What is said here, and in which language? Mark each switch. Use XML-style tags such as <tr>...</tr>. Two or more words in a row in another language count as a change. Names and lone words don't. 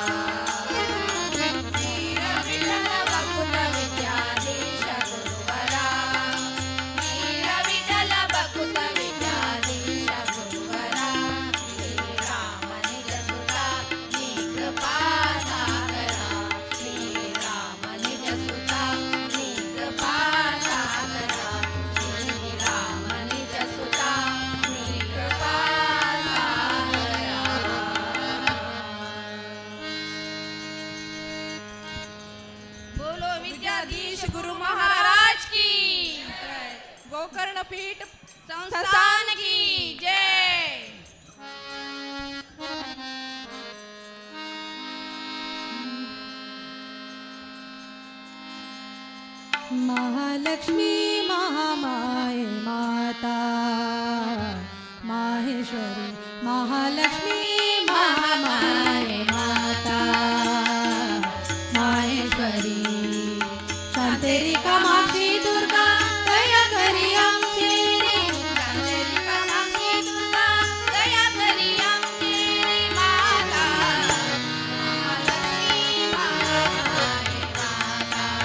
<kok>वीर विठ्ठल बकुत विद्याधीश गुरुवरा वीर विठ्ठल बकुत विद्याधीश गुरुवरा श्रीराम निज सुता नी कृपा सागरा श्रीराम निज सुता नी कृपा सागरा श्रीराम निज सुता नी कृपा सागरा</kok> <hi>बोलो विद्याधीश गुरु महाराज की गोकर्ण पीठ संस्थान की जय</hi> <kok>महालक्ष्मी महामाये माता माहेश्वरी महालक्ष्मी महामाये माता माहेश्वरी शांतेरी कामाक्षी दुर्गा दया करी आमची शांतेरी कामाक्षी दुर्गा दया करी आमची माता महालक्ष्मी महामाये माता</kok>